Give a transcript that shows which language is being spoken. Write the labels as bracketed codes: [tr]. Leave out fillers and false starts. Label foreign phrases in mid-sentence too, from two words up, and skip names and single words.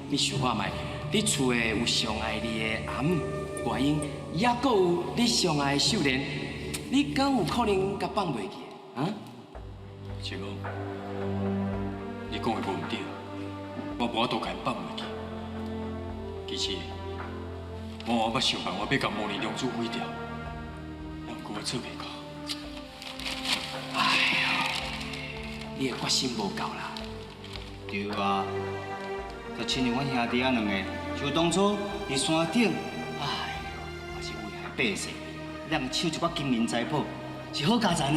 [nan] 你想看觅，你厝的有上爱你的阿母外英，也搁有你上爱的秀莲，你敢有可能甲放袂记？啊？是讲，你讲的无毋对，我无法度甲因放袂记。其实，我捌想办法要甲模拟龙珠毁掉，但不过我做袂到。哎呀，你的决心无够啦。对啊，就亲像阮兄弟仔两个，就当初伫山顶，哎呦，也是危害百姓，让抢一寡金银财宝，是好佳哉呢。